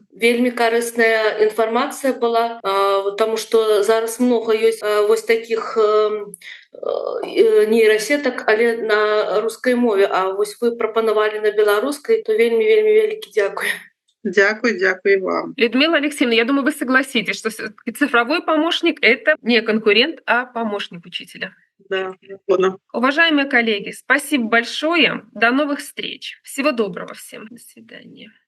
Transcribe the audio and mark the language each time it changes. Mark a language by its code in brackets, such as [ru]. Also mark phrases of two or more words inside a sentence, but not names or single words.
[be] Вельмі карысная інфармацыя была, таму што зараз многа ёсць вось такіх нейрасетак, але на рускай мове, а вось вы прапанавалі на беларускай, то вельмі вялікі дзякуй. [uk] Дякую вам. [ru] Людмила Алексеевна, я думаю, вы согласитесь, что цифровой помощник — это не конкурент, а помощник учителя. Да, безусловно. Уважаемые коллеги, спасибо большое. До новых встреч. Всего доброго всем. До свидания.